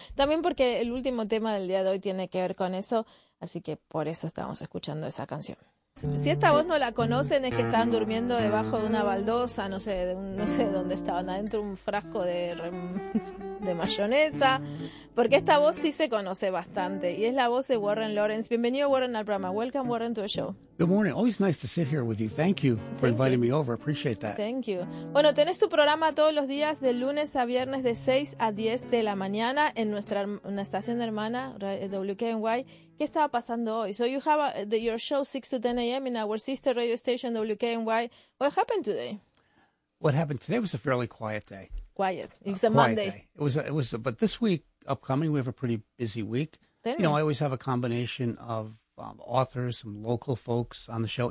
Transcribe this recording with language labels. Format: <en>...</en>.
<es>También porque el último tema del día de hoy tiene que ver con eso, así que por eso estamos escuchando esa canción. Si esta voz no la conocen, es que estaban durmiendo debajo de una baldosa, no sé dónde estaban, adentro un frasco de mayonesa, porque esta voz sí se conoce bastante, y es la voz de Warren Lawrence. Bienvenido, Warren, al programa.</es> <en>Welcome, Warren, to the show. Good morning. Always nice to sit here with you. Thank you for inviting me over. Appreciate that. Thank you.</en> <es>Bueno, tenés tu programa todos los días, de lunes a viernes, de 6 a 10 de la mañana, en una estación hermana, WKNY. ¿Qué estaba pasando hoy?</es> <en>So you have your show 6 to 10 a.m. in our sister radio station, WKNY. What happened today? What happened today was a fairly quiet day. Quiet. It was a Monday. Day. It was. But this week, upcoming, we have a pretty busy week. I always have a combination of authors, some local folks on the show.</en>